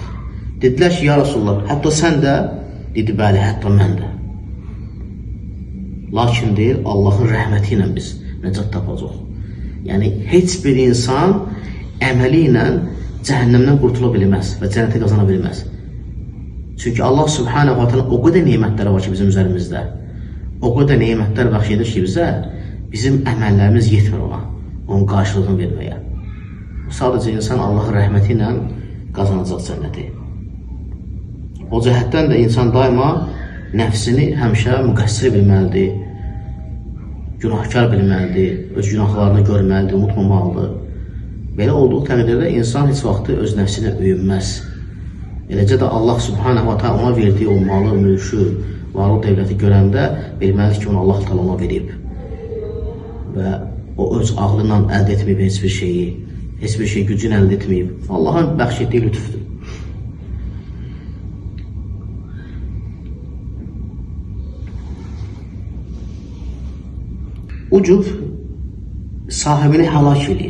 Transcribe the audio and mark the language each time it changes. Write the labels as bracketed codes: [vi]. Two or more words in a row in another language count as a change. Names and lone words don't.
[az] Dedilər ki, [ar] يا رسول الله, [az] hətta sən də? Dedi, bəli, hətta mən də. Lakin deyir, Allahın rəhməti ilə biz necat tapacaq. Yəni, heç bir insan əməli ilə cəhənnəmdən qurtula bilməz və cənnəti qazana bilməz. Çünki Allah [ar] سبحانه وتعالى [az] o qədər nemətləri var ki bizim üzerimizdə. o qədər nemətlər bəxş edir ki bizə, bizim əməllərimiz yetmir ona, onun qarşılığını verməyə. Sadəcə insan Allahın rəhməti ilə qazanacaq cənnəti. O cəhətdən də insan daima nəfsini həmişə müqəssir bilməlidir, günahkar bilməlidir, öz günahlarını görməlidir, unutmamalıdır. Belə olduğu təqdirdə insan heç vaxtı öz nəfsinə öyünməz. Eləcə də Allah [ar] سبحانه وتعالى [az] ona verdiyi o malı, mülkü, varlı devləti görəndə bilməlidir ki, onu [ar] الله تعالى [az] ona verib. Və o öz ağlıyla əldə etməyib heç bir şeyi, heç bir şey gücünü əldə etməyib. Allahın bəxş etdiyi lütfdür. Ucub sahibini həlak edir.